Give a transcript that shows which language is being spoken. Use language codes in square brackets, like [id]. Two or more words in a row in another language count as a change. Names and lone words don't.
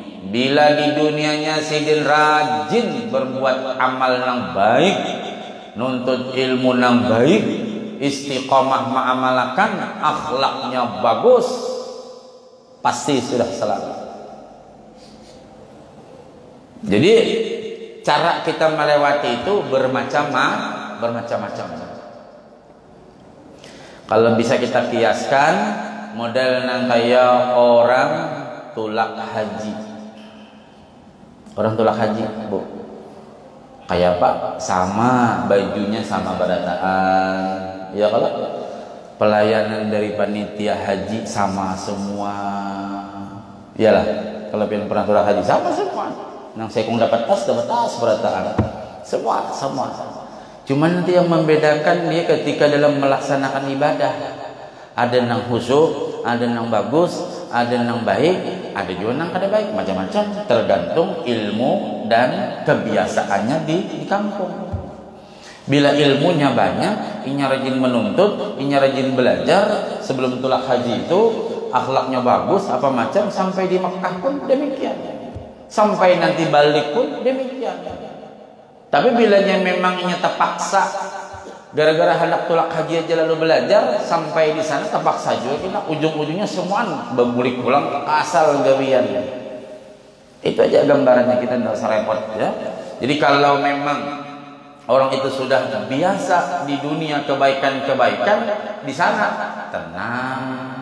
[id] Bila di dunianya sidin rajin berbuat amal yang baik, nuntut ilmu yang baik, istiqamah ma'amalakan, akhlaknya bagus, pasti sudah selamat. Jadi cara kita melewati itu bermacam-macam. [bjn] Kalau bisa kita kiaskan model nang kayak orang tulak haji. Orang tulak haji, [id] Bu. [bjn] Kayak Pak, sama bajunya sama berataan. [id] Ya kalau pelayanan dari panitia haji sama semua. [bjn] Iyalah, kalau yang pernah tulak haji sama semua. Nang saya dapat tas berataan. [id] Semua. Cuman nanti yang membedakan dia ketika dalam melaksanakan ibadah. [bjn] Ada yang khusyuk, ada yang bagus, ada yang baik, ada juga yang kada baik, macam-macam. [id] Tergantung ilmu dan kebiasaannya di kampung. [bjn] Bila ilmunya banyak, inya rajin menuntut, inya rajin belajar, sebelum tulak haji itu akhlaknya bagus, apa macam, sampai di Mekah pun demikian. [id] Sampai nanti balik pun demikian. [bjn] Tapi bilanya memang inya terpaksa gara-gara hendak tulak haji aja lalu belajar, sampai di sana terpaksa juga kita ujung-ujungnya semua berbalik pulang ke asal gawian. [id] Itu aja gambarannya, kita tidak usah repot ya. Jadi kalau memang orang itu sudah biasa di dunia kebaikan-kebaikan, di sana tenang.